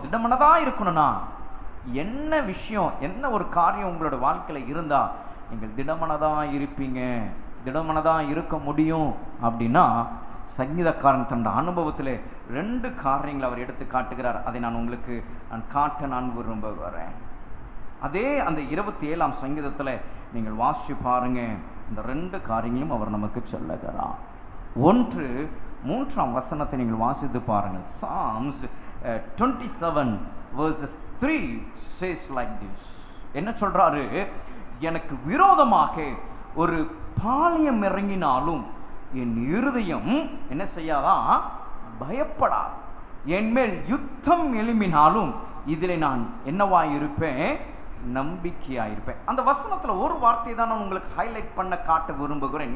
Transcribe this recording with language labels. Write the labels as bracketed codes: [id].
[ta] திடமனதா இருக்கணும்னா என்ன விஷயம், என்ன ஒரு காரியம் உங்களோட வாழ்க்கையில இருந்தா நீங்கள் திடமனதா இருப்பீங்க, திடமனதா இருக்க முடியும் அப்படின்னா, சங்கீதக்காரன் தன் அனுபவத்தில் 2 காரியங்களை அவர் எடுத்து காட்டுகிறார். அதை நான் உங்களுக்கு காட்ட விரும்புகிறேன். அதே அந்த 27ஆம் சங்கீதத்தில் நீங்கள் வாசிச்சு பாருங்க. இந்த 2 காரியங்களும் அவர் நமக்கு சொல்லுகிறார். ஒன்று, 3ஆம் வசனத்தை நீங்கள் வாசித்து பாருங்கள். [en] Psalms 27 verses 3 says like this. [ta] என்ன சொல்றாரு? எனக்கு விரோதமாக ஒரு பாளையம் இறங்கினாலும் என் இருதயம் என்ன செய்யாதான்? பயப்படாது. என் மேல் யுத்தம் எழும்பினாலும் இதில் நான் என்னவாய் இருப்பேன்? நம்பிக்கையாயிருப்பேன். அந்த வசனத்துல ஒரு வார்த்தை தான் நான் உங்களுக்கு ஹைலைட் பண்ண காட்ட விரும்புகிறேன்.